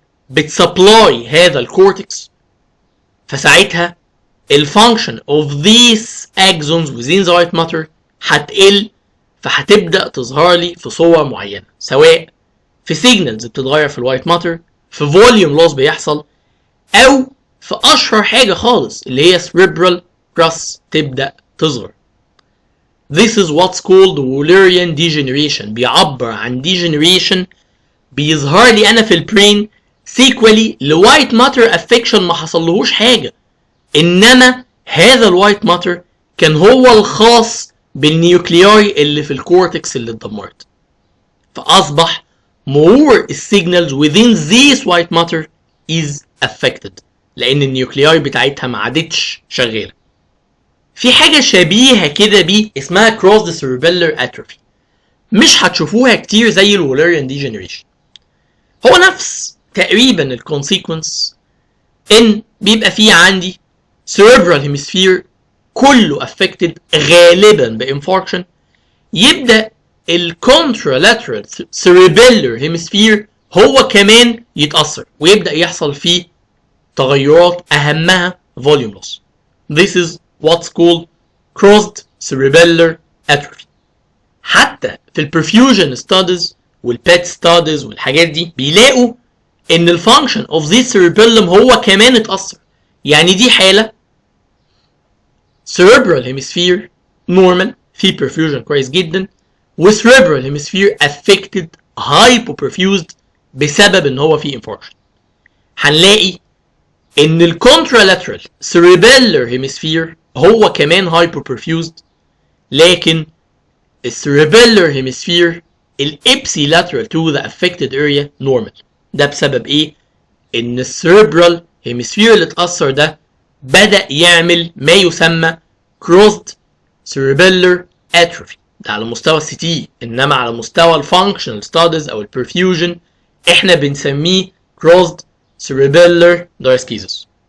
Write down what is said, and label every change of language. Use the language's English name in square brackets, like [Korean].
[Arabic] بتسبلاي هذا الكورتكس، فساعتها الفانكشن اوف [English] these axons within the white matter [Arabic] هتقل، فهتبدا تظهر لي في صور معينه، سواء في سيجنالز بتتغير في الوايت ماتر، في فوليوم لوس بيحصل، او في اشهر حاجه خالص اللي هي cerebral crus تبدا تظهر. [English] This is what's called Wallerian degeneration. [Arabic] بيعبر عن degeneration بيظهر لي انا في البرين سيكولي لوايت ماتر افكشن ما حصلهوش حاجه، انما هذا الوايت ماتر كان هو الخاص بالنيوكلياي اللي في الكورتكس اللي اتدمرت، فاصبح [English] more signals within this white matter is affected [Arabic] لان النيوكلياي بتاعتها ما عادتش شغاله. في حاجه شبيهه كده بيه اسمها crossed cerebellar atrophy، مش هتشوفوها كتير زي الوليريان ديجنريشن. هو نفس تقريبا الكونسيكونس، ان بيبقى فيه عندي cerebral hemisphere كله affected غالبا بانفاركشن، يبدا الكونترالاترال cerebellar hemisphere هو كمان يتاثر ويبدا يحصل فيه تغيرات اهمها volume loss. [English] This is what's called crossed cerebellar atrophy. [Arabic] حتى في البرفيوجن ستاديز والبيت ستاديز والحاجات دي بيلاقوا ان الفانكشن اوف ذي cerebellum هو كمان اتاثر. يعني دي حاله cerebral hemisphere normal في perfusion كويس جدا، و cerebral hemisphere affected hypoperfused بسبب ان هو في infarction. هنلاقي ان الكونترالاترال cerebellar hemisphere هو كمان hypoperfused، لكن الcerebellar hemisphere الابسيلاترال [English] to the affected area [Arabic] normal. ده بسبب ايه؟ ان الcerebral hemisphere اللي اتأثر ده بدأ يعمل ما يسمى crossed cerebellar atrophy. ده على مستوى السي تي، انما على مستوى الفانكشنال ستاديز او البرفيوجن احنا بنسميه crossed cerebellar dysgenesis.